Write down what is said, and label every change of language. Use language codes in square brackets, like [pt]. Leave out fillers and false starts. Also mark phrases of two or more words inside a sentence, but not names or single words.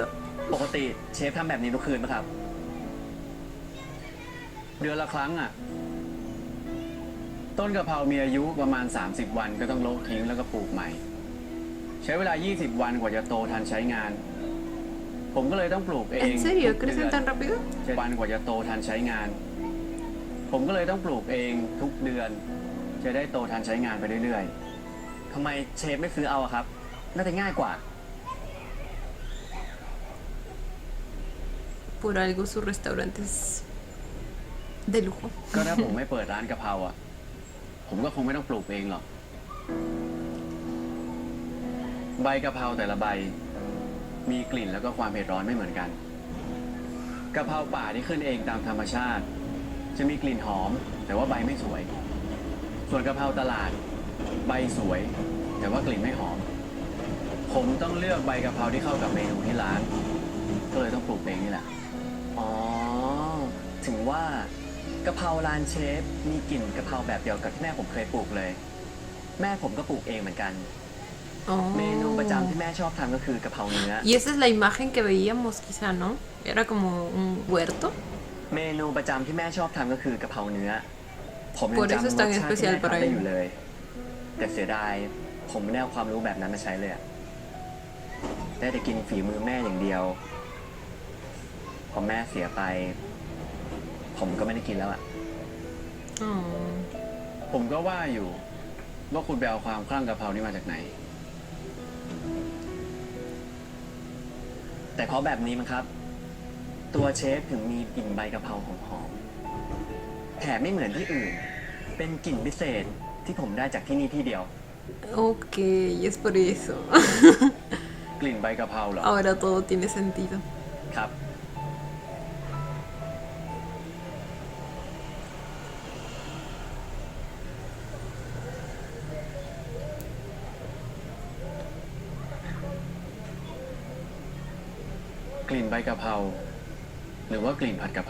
[th] ปกติเชฟทำแบบนี้ทุกคืนไหมครับ เดือนละครั้งอ่ะ ต้นกะเพรามีอายุประมาณ 30 วันก็ต้องโละทิ้งแล้วก็ปลูกใหม่ ใช้เวลา 20 วันกว่าจะโตทันใช้งาน ผมก็เลยต้องปลูกเอง [es] ¿En serio? [th] ทุกเดื [es] ¿Crecen [th] อน [es] tan rápido? [th] วันกว่าจะโตทันใช้งาน ผมก็เลยต้องปลูกเองทุกเดือน จะได้โตทันใช้งานไปเรื่อย ทำไมเชฟไม่ซื้อเอาอะครับ น่าจะง่ายกว่า [es] Por algo su restaurante es de lujo. [th] ๆ ก็ถ้าผมไม่เปิดร้านกะเพราอ่ะ ผมก็คงไม่ต้องปลูกเองหรอก ใบกะเพราแต่ละใบ มีกลิ่นแล้วก็ความเผ็ดร้อนไม่เหมือนกัน กะเพราป่าที่ขึ้นเองตามธรรมชาติ จะมีกลิ่นหอม แต่ว่าใบไม่สวย ส่วนกะเพราตลาด ใบสวย แต่ว่ากลิ่นไม่หอม ผมต้องเลือกใบกะเพราที่เข้ากับเมนูที่ร้าน ก็เลยต้องปลูกเองนี่แหละ อ๋อ ถึงว่ากะเพราร้านเชฟมีกลิ่นกะเพราแบบเดียวกับที่แม่ผมเคยปลูกเลย แม่ผมก็ปลูกเองเหมือนกัน เมนูประจำที่ [es] Oh. [th] แม่ชอบทำก็คือกะเพราเนื้อ [es] Y esa es la imagen que veíamos quizá, ¿no? Era como un huerto. [th] เมนูประจำที่แม่ชอบทำก็คือกะเพราเนื้อ ผมยัง [es] Por eso [th] จำร [es] es [th] ส [es] tan [th] ชาติที่ [es] especial [th] แม่ [es] para [th] ทำได้ [es] él. [th] อยู่เลย แต่เสียดายผมไม่ได้เอาความรู้แบบนั้นมาใช้เลยอะได้แต่กินฝีมือแม่อย่างเดียว พอแม่เสียไป ผมก็ไม่ได้กินแล้วอะ [es] Oh. [th] ผมก็ว่าอยู่ว่าคุณไปเอาความคลั่งกะเพรานี่มาจากไหน แต่เพราะแบบนี้มั้งครับ ตัวเชฟถึงมีกลิ่นใบกะเพราหอมๆแถมไม่เหมือนที่อื่น เป็นกลิ่นพิเศษที่ผมได้จากที่นี่ที่เดียว [es] Ok, es por eso. [th] กลิ่นใบกะเพราเหรอ [es] Ahora todo tiene sentido. [th] ครับ กลิ่นใบกะเพราหรือว่ากลิ่นผัดกะเพรา